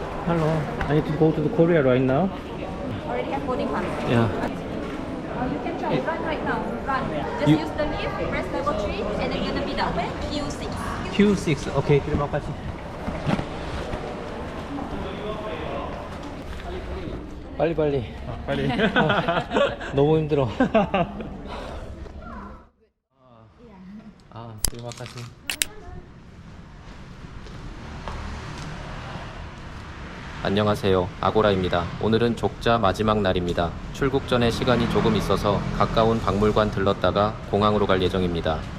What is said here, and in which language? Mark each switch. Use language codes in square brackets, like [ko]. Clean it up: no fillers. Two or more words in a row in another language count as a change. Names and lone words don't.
[en] hello. I need to go to the Korea right now. Already have boarding pass. Yeah. You can try run right now. Run. Just You- use the lift, press level 3, and then gonna be that way. Q6. [id] Q6. Okay, terima kasih. [ko] 빨리 빨리. 빨리. 너무 힘들어. [id] terima kasih. [ko] 안녕하세요. 아고라입니다. 오늘은 족자 마지막 날입니다. 출국 전에 시간이 조금 있어서 가까운 박물관 들렀다가 공항으로 갈 예정입니다.